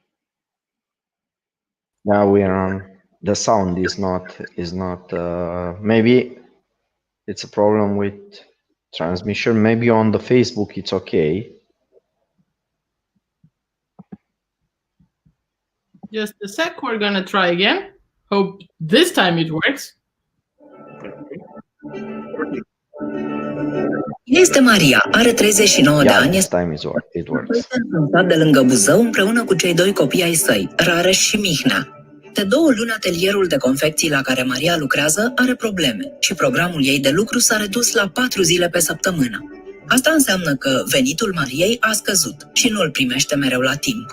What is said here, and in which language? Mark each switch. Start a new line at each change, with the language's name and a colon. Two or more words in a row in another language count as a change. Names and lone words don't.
English: Yeah, we are on. The sound is not. Maybe it's a problem with Transmission, maybe on the Facebook, it's okay. Just a sec, we're gonna try again. Hope this time it works.
Romanian: Este Maria, are 39 de ani,
English: This time it works.
Romanian: stat de lângă Buzău împreună cu cei doi copii ai săi, Rareș și Mihnea. De 2 luni, atelierul de confecții la care Maria lucrează are probleme și programul ei de lucru s-a redus la 4 zile pe săptămână. Asta înseamnă că venitul Mariei a scăzut și nu îl primește mereu la timp.